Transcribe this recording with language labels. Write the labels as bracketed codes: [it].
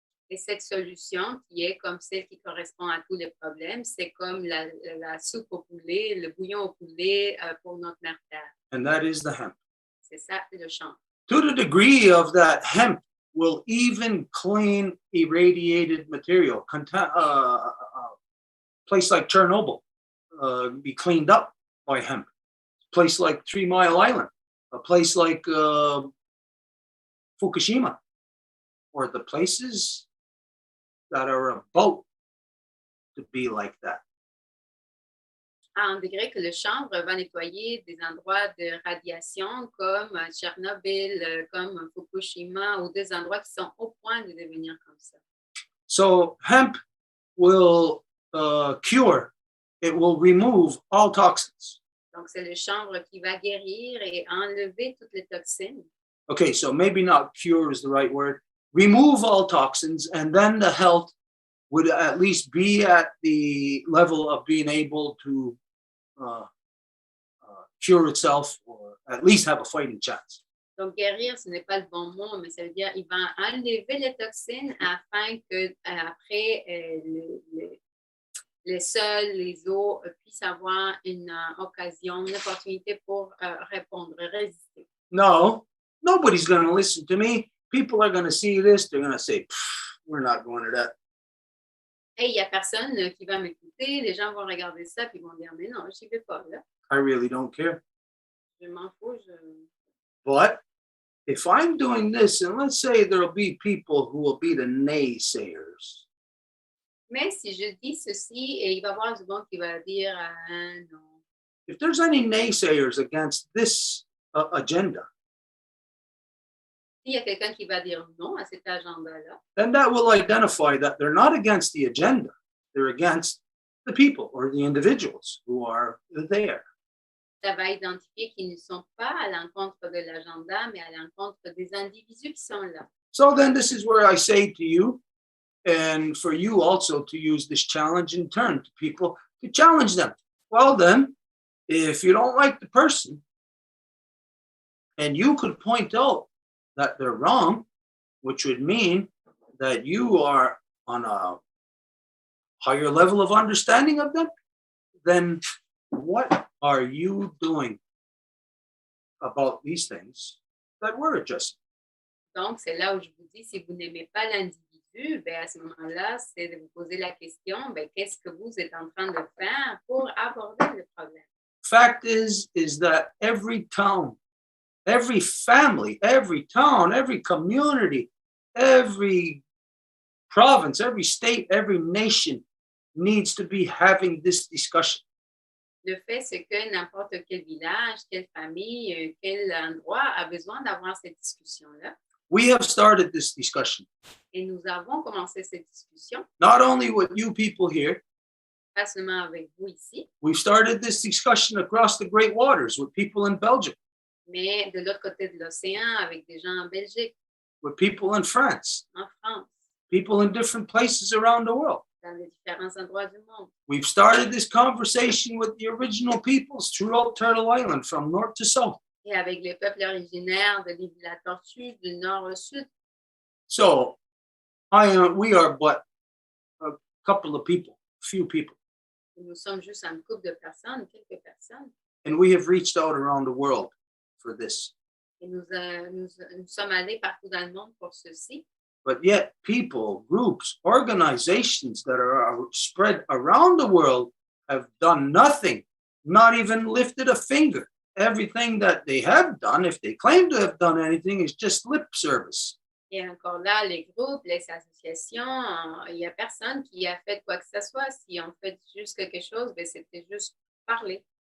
[fr] Et cette solution, qui est comme celle qui correspond à tous les problèmes, c'est comme la soupe au poulet, le bouillon au poulet pour notre mère Terre. [en] And that is the hemp. [fr] C'est ça le champ. [en] To the degree of that, hemp will even clean irradiated material. A place like Chernobyl be cleaned up by hemp. A place like 3 Mile Island, a place like Fukushima, or the places that are about to be like that. [fr] À un degré que le chanvre va nettoyer des endroits de radiation comme Tchernobyl, comme Fukushima, ou des endroits qui sont au point de devenir comme ça. [en] So hemp will cure it will remove all toxins. [fr] Donc, c'est le chanvre qui va guérir et enlever toutes les toxines. [en] Okay, so maybe not cure is the right word. Remove all toxins, and then the health would at least be at the level of being able to cure itself, or at least have a fighting chance. [fr] Donc, guérir, ce n'est pas le bon mot, mais ça veut dire qu'il va enlever les toxines afin que après les sols, les eaux puissent avoir une occasion, une opportunité pour répondre, résister. [en] No, nobody's going to listen to me. People are going to see this. They're going to say, we're not going to that. [fr] Et il n'y a personne qui va m'écouter. Les gens vont regarder ça et vont dire, mais non, je n'y vais pas là. [en] I really don't care. [fr] Je m'en fous. [en] But if I'm doing this, and let's say there'll be people who will be the naysayers. [fr] Mais si je dis ceci, et il va y avoir du monde qui va dire, non. [en] If there's any naysayers against this agenda, [fr] S'il y a quelqu'un qui va dire non à cet agenda-là, [en] then that will identify that they're not against the agenda. They're against the people or the individuals who are there. [fr] ça va identifier qu'ils ne sont pas à l'encontre de l'agenda, mais à l'encontre des individus qui sont là. [en] So then this is where I say to you, and for you also to use this challenge in turn to people, to challenge them. Well then, if you don't like the person, and you could point out that they're wrong, which would mean that you are on a higher level of understanding of them, then what are you doing about these things that we're adjusting? [fr] Donc, c'est là où je vous dis, si vous n'aimez pas l'individu, ben à ce moment-là, c'est de vous poser la question, ben, qu'est-ce que vous êtes en train de faire pour aborder le problème? [en] Fact is that every town, every family, every town, every community, every province, every state, every nation needs to be having this discussion. [fr] Le fait, c'est que n'importe quel village, quelle famille, quel endroit a besoin d'avoir cette discussion-là. [en] We have started this discussion, [fr] Et nous avons commencé cette discussion, [en] not only with you people here, [fr] pas seulement avec vous ici, [en] we've started this discussion across the great waters with people in Belgium, [fr] mais de l'autre côté de l'océan, avec des gens en Belgique, [en] with people in France, [fr] en France, [en] people in different places around the world. [fr] dans les différents endroits du monde. [en] We've started this conversation with the original peoples throughout Turtle Island, from north to south. [fr] Et avec les peuples originaires de l'île de la Tortue, du nord au sud. [en] So we are but a couple of people, few people, [fr] Nous sommes juste un couple de personnes, quelques personnes. [en] and we have reached out around the world for this. [fr] Et nous sommes allés partout dans le monde pour ceci. [en] But yet people, groups, organizations that are spread around the world have done nothing, not even lifted a finger. Everything that they have done, if they claim to have done anything, is just lip service. [fr] Et encore là, les groupes, les associations, il n'y a personne qui a fait quoi que ce soit. Si on fait juste quelque chose, ben c'était juste parler.